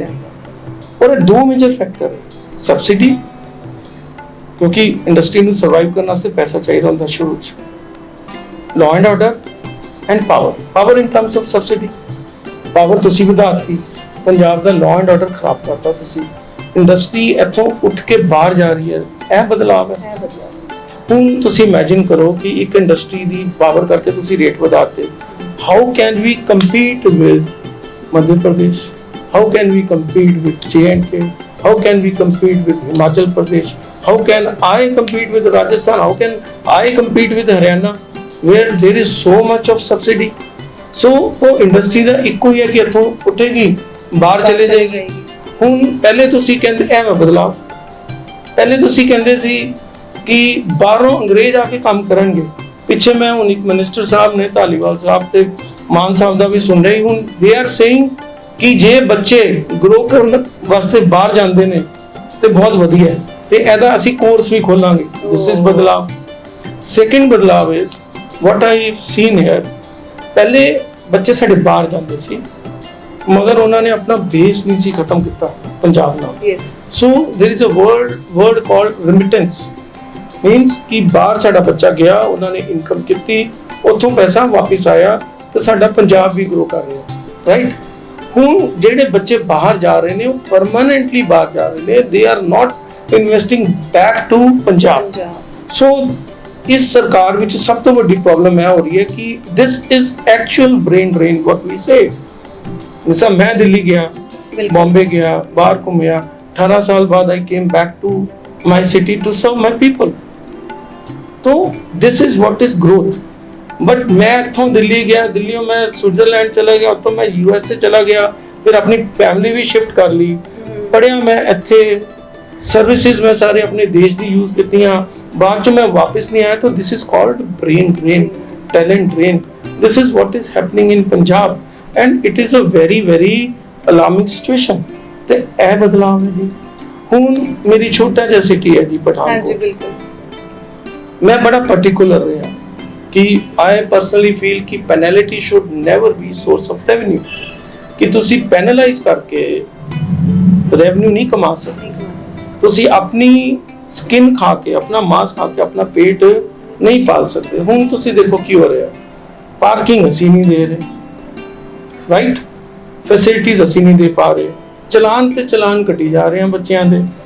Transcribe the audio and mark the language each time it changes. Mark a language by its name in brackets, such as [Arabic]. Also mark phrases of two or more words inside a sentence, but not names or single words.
[Punjabi] ਔਰ ਇਹ 2 [English] major factor [Punjabi] ਹੈ, ਸਬਸਿਡੀ, ਕਿਉਂਕਿ ਇੰਡਸਟਰੀ ਨੂੰ ਸਰਵਾਈਵ ਕਰਨ ਵਾਸਤੇ ਪੈਸਾ ਚਾਹੀਦਾ ਹੁੰਦਾ ਸ਼ੁਰੂ 'ਚ, [English] law and order and power in terms of subsidy. [Punjabi] ਪਾਵਰ ਤੁਸੀਂ ਵਧਾਤੀ, ਪੰਜਾਬ ਦਾ [English] law and order [Punjabi] ਖਰਾਬ ਕਰਤਾ ਤੁਸੀਂ, ਇੰਡਸਟਰੀ ਇੱਥੋਂ ਉੱਠ ਕੇ ਬਾਹਰ ਜਾ ਰਹੀ ਹੈ। ਇਹ ਬਦਲਾਵ ਹੈ। ਹੁਣ ਤੁਸੀਂ ਇਮੇਜਿਨ ਕਰੋ ਕਿ ਇੱਕ ਇੰਡਸਟਰੀ ਦੀ ਪਾਵਰ ਕਰਕੇ ਤੁਸੀਂ ਰੇਟ ਵਧਾਤੇ। [English] How can we compete with Madhya Pradesh? How can we compete with J&K? How can we compete with Himachal Pradesh? How can I compete with Rajasthan? How can I compete with Haryana, where there is so much of subsidy? So, [Punjabi] ਉਹ ਇੰਡਸਟਰੀ ਦਾ ਇੱਕੋ ਹੀ ਹੈ ਕਿ ਇੱਥੋਂ ਉੱਠੇਗੀ, ਬਾਹਰ ਚਲੇ ਜਾਏਗੀ। ਹੁਣ ਪਹਿਲੇ ਤੁਸੀਂ ਕਹਿੰਦੇ ਐਵੇਂ ਬਦਲਾਵ, ਪਹਿਲੇ ਤੁਸੀਂ ਕਹਿੰਦੇ ਸੀ ਕਿ ਬਾਹਰੋਂ ਅੰਗਰੇਜ਼ ਆ ਕੇ ਕੰਮ ਕਰਨਗੇ। ਪਿੱਛੇ ਮੈਂ ਹੁਣ ਇੱਕ ਮਿਨਿਸਟਰ ਸਾਹਿਬ ਨੇ, ਧਾਲੀਵਾਲ ਸਾਹਿਬ, ਤੇ ਮਾਨ ਸਾਹਿਬ ਦਾ ਵੀ ਸੁਣ ਰਹੀ ਹੁਣ [English] they are saying [Punjabi] ਕਿ ਜੇ ਬੱਚੇ ਗਰੋ ਕਰਨ ਵਾਸਤੇ ਬਾਹਰ ਜਾਂਦੇ ਨੇ ਤੇ ਬਹੁਤ ਵਧੀਆ ਹੈ ਤੇ ਇਹਦਾ ਅਸੀਂ ਕੋਰਸ ਵੀ ਖੋਲਾਂਗੇ [English] this is [Punjabi] ਬਦਲਾਵ ਸੈਕੰਡ ਬਦਲਾਵ [English] is what I seen here [Punjabi] ਪਹਿਲੇ ਬੱਚੇ ਸਾਡੇ ਬਾਹਰ ਜਾਂਦੇ ਸੀ ਮਗਰ ਉਹਨਾਂ ਨੇ ਆਪਣਾ ਬੇਸ ਨਹੀਂ ਸੀ ਖਤਮ ਕੀਤਾ ਪੰਜਾਬ ਨਾਲ ਯੈਸ [English] so there is a word called remittance means [Punjabi] ਕਿ ਬਾਹਰ ਸਾਡਾ ਬੱਚਾ ਗਿਆ ਉਹਨਾਂ ਨੇ ਇਨਕਮ ਕੀਤੀ ਉੱਥੋਂ ਪੈਸਾ ਵਾਪਸ ਆਇਆ ਤੇ ਸਾਡਾ ਪੰਜਾਬ ਵੀ ਗਰੋ ਕਰ ਰਿਹਾ ਰਾਈਟ ਹੁਣ ਜਿਹੜੇ ਬੱਚੇ ਬਾਹਰ ਜਾ ਰਹੇ ਨੇ ਉਹ ਪਰਮਾਨੈਂਟਲੀ ਬਾਹਰ ਜਾ ਰਹੇ ਨੇ [English] they are not investing back to Punjab [Punjabi] ਸੋ ਇਸ ਸਰਕਾਰ ਵਿੱਚ ਸਭ ਤੋਂ ਵੱਡੀ ਪ੍ਰੋਬਲਮ ਇਹ ਹੋ ਰਹੀ ਹੈ ਕਿ [English] this is actual brain drain what we say [Punjabi] ਜਿਵੇਂ ਮੈਂ ਦਿੱਲੀ ਗਿਆ ਬੌਂਬੇ ਗਿਆ ਬਾਹਰ ਘੁੰਮਿਆ 18 ਸਾਲ ਬਾਅਦ [English] I came back to my city to serve my people [Punjabi] तो [English] this is what is growth but [Punjabi] ਮੈਂ ਇੱਥੋਂ ਦਿੱਲੀ ਗਿਆ ਦਿੱਲੀਓਂ ਮੈਂ ਸਵਿਟਜ਼ਰਲੈਂਡ ਚਲਾ ਗਿਆ ਤੋ ਮੈਂ ਯੂਐਸਏ ਚਲਾ ਗਿਆ ਫਿਰ ਆਪਣੀ ਫੈਮਿਲੀ ਵੀ ਸ਼ਿਫਟ ਕਰ ਲਈ ਪੜ੍ਹਿਆ ਮੈਂ ਇੱਥੇ ਸਰਵਿਸਿਜ਼ ਮੈਂ ਸਾਰੇ ਆਪਣੇ ਦੇਸ਼ ਦੀ ਯੂਜ਼ ਕੀਤੀਆਂ ਬਾਅਦ 'ਚ ਮੈਂ ਵਾਪਸ ਨਹੀਂ ਆਇਆ तो [English] this is called brain drain talent drain this is what is happening in Punjab and it is a very alarming situation [Punjabi] ਤੇ ਇਹ ਬਦਲਾਅ ਹੈ ਜੀ ਹੁਣ ਮੇਰੀ ਛੋਟਾ ਜਿਹਾ ਸਿਟੀ ਹੈ ਜੀ ਪਠਾਨਕੋਟ ਹਾਂਜੀ ਬਿਲਕੁਲ ਮੈਂ ਬੜਾ ਪਾਰਟਿਕੂਲਰ ਰਿਹਾ ਕਿ [English] I personally feel [Punjabi] ਕਿ [English] penalty should never be source of revenue [Punjabi] ਕਿ ਤੁਸੀਂ ਪੈਨਲਾਈਜ਼ ਕਰਕੇ ਰੈਵਨਿਊ ਨਹੀਂ ਕਮਾ ਸਕਦੇ ਤੁਸੀਂ ਆਪਣੀ ਸਕਿਨ ਖਾ ਕੇ ਆਪਣਾ ਮਾਸ ਖਾ ਕੇ ਆਪਣਾ ਪੇਟ ਨਹੀਂ ਪਾਲ ਸਕਦੇ ਹੁਣ ਤੁਸੀਂ ਦੇਖੋ ਕੀ ਹੋ ਰਿਹਾ ਪਾਰਕਿੰਗ ਅਸੀਂ ਨਹੀਂ ਦੇ ਰਹੇ ਰਾਈਟ ਫੈਸਿਲਿਟੀਜ਼ ਅਸੀਂ ਨਹੀਂ ਦੇ ਪਾ ਰਹੇ ਚਲਾਨ ਤੇ ਚਲਾਨ ਕੱਟੀ ਜਾ ਰਹੇ ਆ ਬੱਚਿਆਂ ਦੇ